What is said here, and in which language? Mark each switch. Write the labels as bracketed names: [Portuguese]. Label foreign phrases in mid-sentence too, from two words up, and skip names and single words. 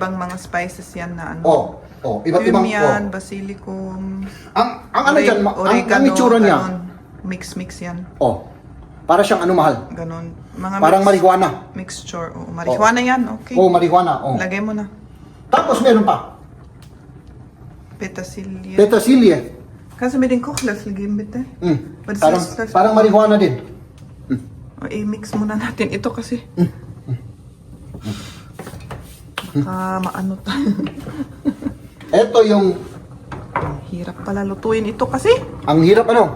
[Filipino] ibang mga spices yan na ano. Iba't ibang Cumin, basilicum, Ang ano dyan, ang itsura niya. ganon. Mix yan. Para siyang ano, mahal. Ganon. Mga Parang marijuana. mixture. Oh, marijuana yan, okay. Marijuana. Lagay mo na. Tapos meron pa. Petersilie. Petersilie. [German] Kannst du mir den Kochlöffel geben, bitte? [Filipino] Parang marijuana din. I-mix muna natin ito kasi. Maano tayo. Ito yung, Hirap pala lutuin ito kasi. ang hirap ano.